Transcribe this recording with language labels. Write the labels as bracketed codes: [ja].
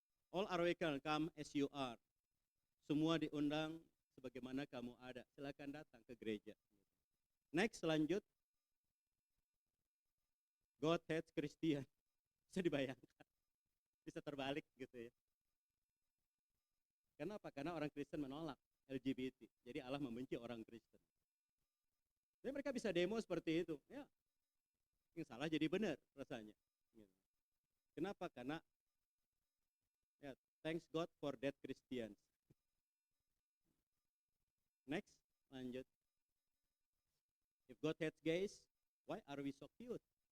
[en] All are welcome, come as you are. [id] Semua diundang sebagaimana kamu ada. Silakan datang ke gereja. Next, lanjut. [en] God hates Christian. [id] Bisa dibayangkan. Bisa terbalik gitu ya. Kenapa? Karena orang Kristen menolak LGBT. Jadi Allah membenci orang Kristen. Jadi mereka bisa demo seperti itu. Ya, yang salah jadi benar rasanya. Kenapa? [en] Karena ya, thanks God for that Christians. Next, lanjut. If God hates gays, why are we so cute?